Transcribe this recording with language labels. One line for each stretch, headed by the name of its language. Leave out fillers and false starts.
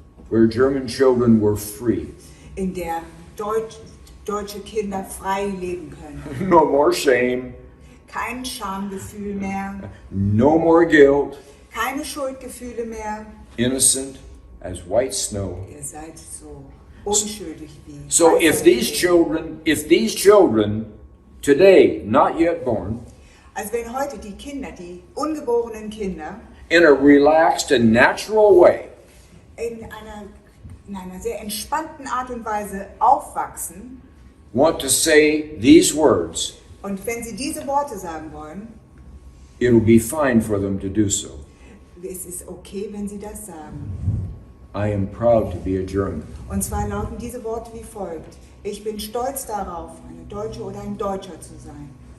English: where German children were free.
German: in der deutsche Kinder frei leben können.
English: No more shame,
German: Kein Schamgefühl mehr,
English: no more guilt,
German: keine Schuldgefühle mehr.
English: innocent as white snow.
German: Ihr seid so unschuldig wie
English: So
German: weißer
English: if these children today, not yet born,
German: Also wenn heute die Kinder, die ungeborenen Kinder,
English: in a relaxed and natural way,
German: in einer sehr entspannten Art und Weise aufwachsen,
English: want to say these words,
German: und wenn sie diese Worte sagen wollen,
English: it'll be fine for them to do so.
German: es ist okay, wenn sie das sagen.
English: I am proud to be a German.
German: Und zwar lauten diese Worte wie folgt: Ich bin stolz darauf, eine Deutsche oder ein Deutscher zu sein.